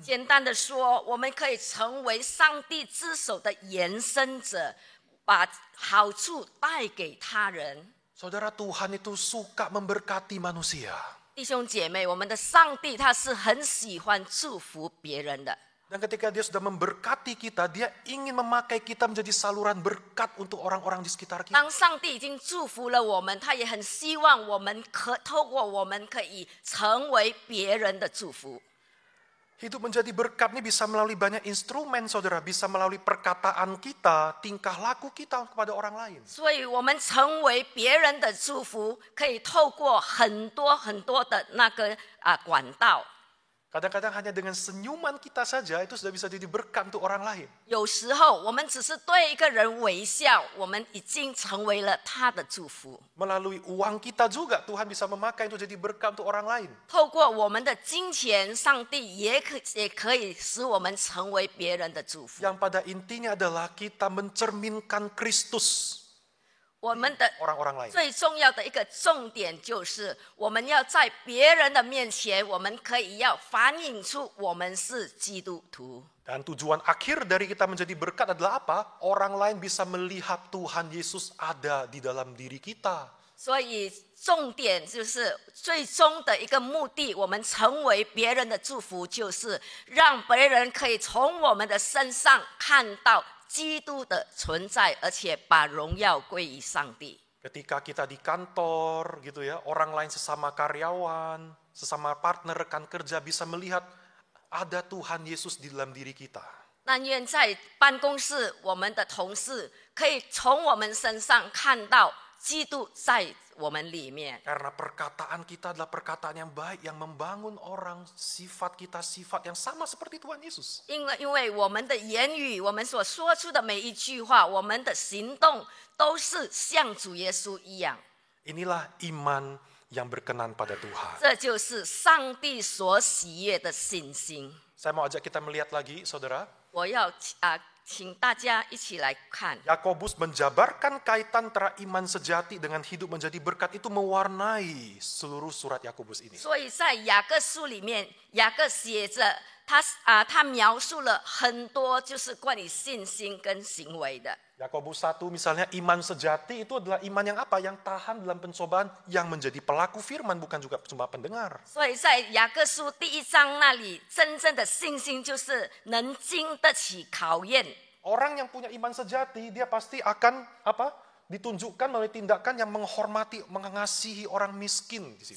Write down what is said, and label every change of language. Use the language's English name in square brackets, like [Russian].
[Chinese] 简单的说，我们可以成为上帝之手的延伸者，把好处带给他人。 [Indonesian] Saudara, Tuhan itu suka memberkati manusia. [Chinese] 弟兄姐妹，我们的上帝他是很喜欢祝福别人的。 [Indonesian] Dan ketika dia sudah memberkati kita, dia ingin memakai kita menjadi saluran berkat untuk orang-orang di sekitar kita. [Chinese] 当上帝已经祝福了我们，他也很希望我们透过我们可以成为别人的祝福。 [Indonesian] Hidup menjadi berkat ini bisa melalui banyak instrumen, saudara. Bisa melalui perkataan kita, tingkah laku kita kepada orang lain. [Chinese] 所以我们成为别人的祝福，可以透过很多的那个管道。 [Indonesian] Kadang-kadang hanya dengan senyuman kita saja itu sudah bisa jadi berkat untuk orang lain. [Chinese] 有时候我们只是对一个人微笑，我们已经成为了他的祝福。 [Indonesian] Melalui uang kita juga Tuhan bisa memakai untuk jadi berkat untuk orang lain. [Chinese] 透过我们的金钱，上帝也可以使我们成为别人的祝福。 [Indonesian] Yang pada intinya adalah kita mencerminkan Kristus [Chinese] 我们的 [Indonesian] orang-orang lain. [Chinese] 最重要的一个重点就是，我们要在别人的面前，我们可以要反映出我们是基督徒。 [Indonesian] Dan tujuan akhir dari kita menjadi berkat adalah apa? Orang lain bisa melihat Tuhan Yesus ada di dalam diri kita. [Chinese] 所以重点就是最终的一个目的，我们成为别人的祝福，就是让别人可以从我们的身上看到基督的存在，而且把荣耀归于上帝。 [Indonesian] Ketika kita di kantor gitu ya, orang lain sesama karyawan, sesama partner rekan kerja bisa melihat ada Tuhan Yesus di dalam diri kita. [Chinese] 但愿在办公室，我们的同事可以从我们身上看到基督在我们里面。 [Indonesian] Karena perkataan kita adalah perkataan yang baik yang membangun orang, sifat kita sifat yang sama seperti Tuhan Yesus. [Chinese] 因为我们的言语，我们所说出的每一句话，我们的行动都是像主耶稣一样。 [Indonesian] Inilah iman yang berkenan pada Tuhan. [Chinese] 这就是上帝所喜悦的信心。 [Indonesian] Saya mau ajak kita melihat lagi, saudara. [Chinese] 我要请大家一起来看。 [Indonesian] Yakobus menjabarkan kaitan antara iman sejati dengan hidup menjadi berkat itu mewarnai seluruh surat Yakobus ini. [Chinese] 所以在雅各书里面，雅各写着他描述了很多就是关于信心跟行为的。 [Indonesian] Yakobus 1 misalnya iman sejati itu adalah iman yang apa? Yang tahan dalam pencobaan, yang menjadi pelaku firman bukan juga cuma pendengar. [Chinese] 所以在雅各书第1章那里，真正的信心就是能经得起考验。 [Indonesian] Orang yang punya iman sejati, dia pasti akan ditunjukkan melalui tindakan yang menghormati, mengasihi orang miskin di situ.